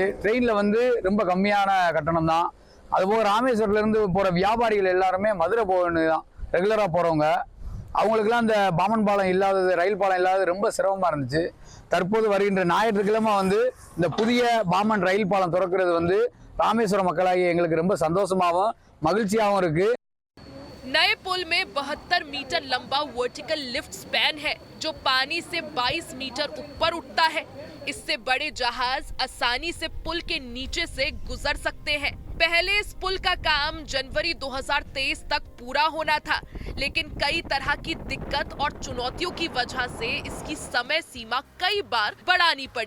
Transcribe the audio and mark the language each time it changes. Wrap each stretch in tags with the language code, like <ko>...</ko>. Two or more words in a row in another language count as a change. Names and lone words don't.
<ta>ட்ரெயினில் வந்து ரொம்ப கம்மியான கட்டணம் தான். அதுபோக ராமேஸ்வரத்துலேருந்து போகிற வியாபாரிகள் எல்லாருமே மதுரை போகணும் தான் ரெகுலராக போகிறவங்க. அவங்களுக்குலாம் இந்த பாமன் பாலம் இல்லாதது, ரயில் பாலம் இல்லாதது ரொம்ப சிரமமாக இருந்துச்சு. தற்போது வருகின்ற ஞாயிற்றுக்கிழமை வந்து இந்த புதிய பாமன் ரயில் பாலம் திறக்கிறது வந்து ராமேஸ்வரம் மக்களாகிய எங்களுக்கு ரொம்ப சந்தோஷமாகவும் மகிழ்ச்சியாகவும் இருக்கு.</ta> <hi>नए पुल में 72 मीटर लंबा वर्टिकल लिफ्ट स्पैन है जो पानी से 22 मीटर ऊपर उठता है। इससे बड़े जहाज आसानी से पुल के नीचे से गुजर सकते हैं। पहले इस पुल का काम जनवरी 2023 तक पूरा होना था, लेकिन कई तरह की दिक्कत और चुनौतियों की वजह से इसकी समय सीमा कई बार बढ़ानी पड़ी।</hi>